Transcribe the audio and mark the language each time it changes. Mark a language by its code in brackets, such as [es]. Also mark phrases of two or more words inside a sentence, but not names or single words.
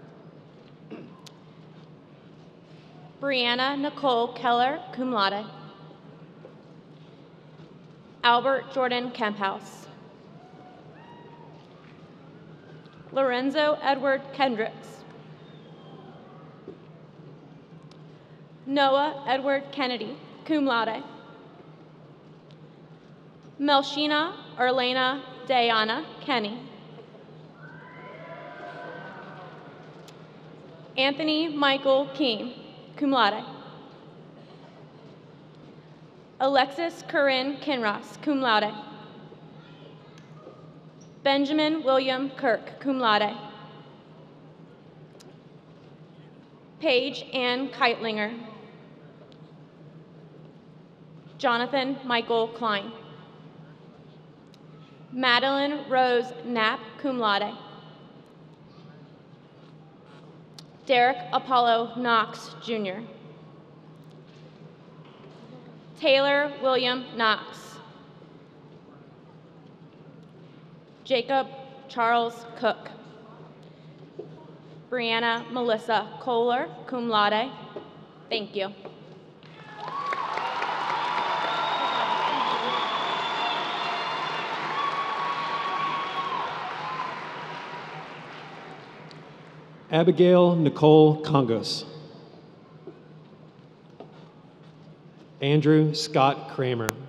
[en] Brianna Nicole Keller, [la] cum laude. [en] Albert Jordan Kemphouse. Lorenzo Edward Kendricks. Noah Edward Kennedy, [la] cum laude. [en] Melshina Arlena Diana Kenny. Anthony Michael Keem, [la] cum laude. [en] Alexis Corinne Kinross, [la] cum laude. [en] Benjamin William Kirk, [la] cum laude. [en] Paige Ann Keitlinger. Jonathan Michael Klein. Madeline Rose Knapp, [la] cum laude. [en] Derek Apollo Knox, Jr. Taylor William Knox. Jacob Charles Cook. Brianna Melissa Kohler, [la] cum laude. [en] Thank you. Abigail Nicole Congos. Andrew Scott Kramer.